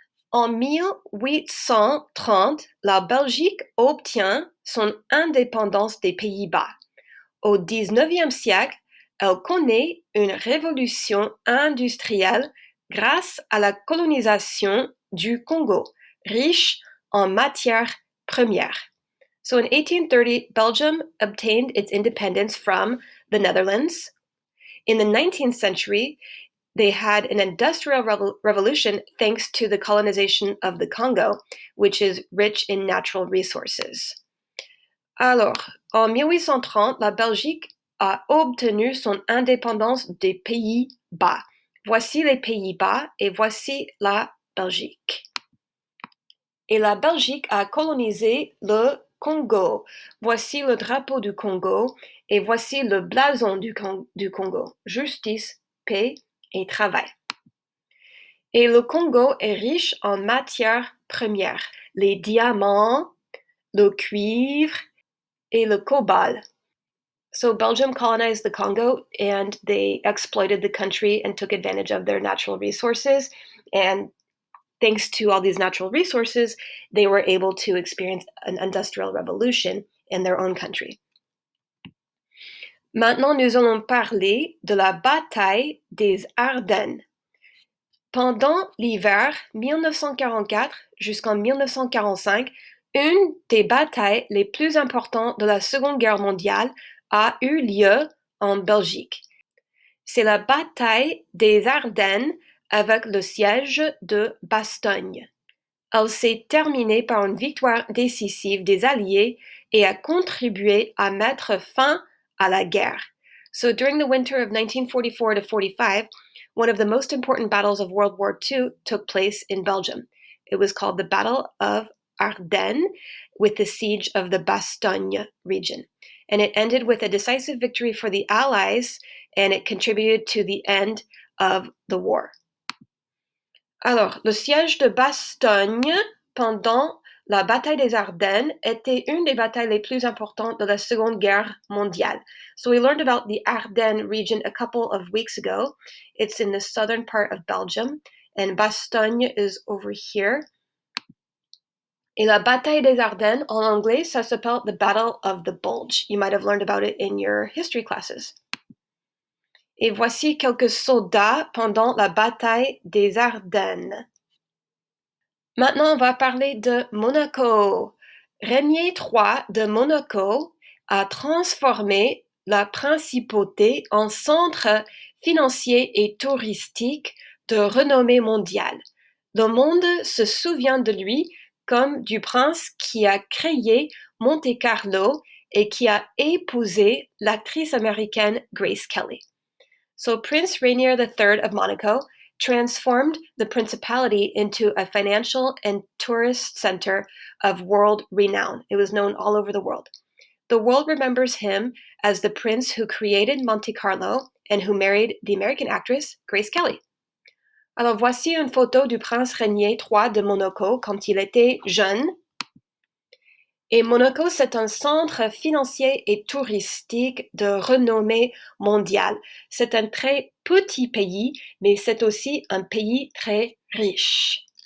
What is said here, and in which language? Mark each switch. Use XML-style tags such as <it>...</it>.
<fr>En 1830, la Belgique obtient son indépendance des Pays-Bas. Au XIXe siècle, elle connaît une révolution industrielle grâce à la colonisation du Congo, riche en matières premières.</fr> <en>So in 1830, Belgium obtained its independence from the Netherlands. In the 19th century, they had an industrial revolution thanks to the colonization of the Congo, which is rich in natural resources.</en> <fr>Alors, en 1830, la Belgique a obtenu son indépendance des Pays-Bas. Voici les Pays-Bas et voici la Belgique. Et la Belgique a colonisé le Congo. Voici le drapeau du Congo et voici le blason du Congo. Justice, paix et travail. Et le Congo est riche en matières premières. Les diamants, le cuivre et le cobalt.</fr> <en>So Belgium colonized the Congo and they exploited the country and took advantage of their natural resources. And thanks to all these natural resources, they were able to experience an industrial revolution in their own country.</en> <fr>Maintenant, nous allons parler de la bataille des Ardennes. Pendant l'hiver 1944 jusqu'en 1945, une des batailles les plus importantes de la Seconde Guerre mondiale a eu lieu en Belgique. C'est la bataille des Ardennes avec le siège de Bastogne. Elle s'est terminée par une victoire décisive des Alliés et a contribué à mettre fin à la guerre.</fr> <en>So during the winter of 1944 to 45, one of the most important battles of World War II took place in Belgium. It was called the Battle of Ardennes, with the siege of the Bastogne region. And it ended with a decisive victory for the Allies, and it contributed to the end of the war.</en> <fr>Alors, le siège de Bastogne pendant la bataille des Ardennes était une des batailles les plus importantes de la Seconde Guerre mondiale.</fr> <en>So we learned about the Ardennes region a couple of weeks ago. It's in the southern part of Belgium, and Bastogne is over here.</en> <fr>Et la bataille des Ardennes, en anglais, ça s'appelle</fr> <en>the Battle of the Bulge. You might have learned about it in your history classes.</en> <fr>Et voici quelques soldats pendant la bataille des Ardennes. Maintenant, on va parler de Monaco. Régnier III de Monaco a transformé la principauté en centre financier et touristique de renommée mondiale. Le monde se souvient de lui comme du prince qui a créé Monte-Carlo et qui a épousé l'actrice américaine Grace Kelly.</fr> <en>So Prince Rainier III of Monaco transformed the principality into a financial and tourist center of world renown. It was known all over the world. The world remembers him as the prince who created Monte Carlo and who married the American actress Grace Kelly.</en> <fr>Alors voici une photo du prince Rainier III de Monaco quand il était jeune. Et Monaco, c'est un centre financier et touristique de renommée mondiale. C'est un très petit pays, mais c'est aussi un pays très riche.</fr>